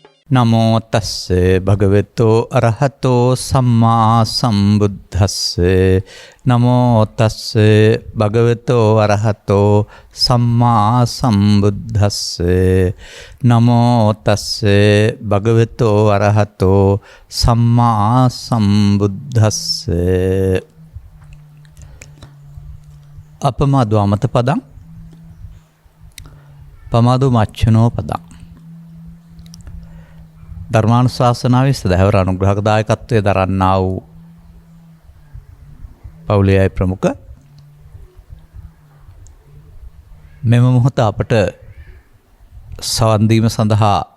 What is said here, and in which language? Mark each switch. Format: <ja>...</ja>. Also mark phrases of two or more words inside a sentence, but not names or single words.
<pi>නමෝ තස්ස භගවතෝ අරහතෝ සම්මා සම්බුද්දස්ස නමෝ තස්ස භගවතෝ අරහතෝ සම්මා සම්බුද්දස්ස නමෝ තස්ස භගවතෝ අරහතෝ සම්මා සම්බුද්දස්ස අපමාදෝ අමත පදං පමාදෝ මච්චනෝ පදං</pi> <si>ධර්මානුශාසනාවේ සදහවර අනුග්‍රහක දායකත්වයේ දරන්නා වූ පවුලේ ප්‍රමුඛ මෙම මොහොත අපට සවන් දීම සඳහා</si>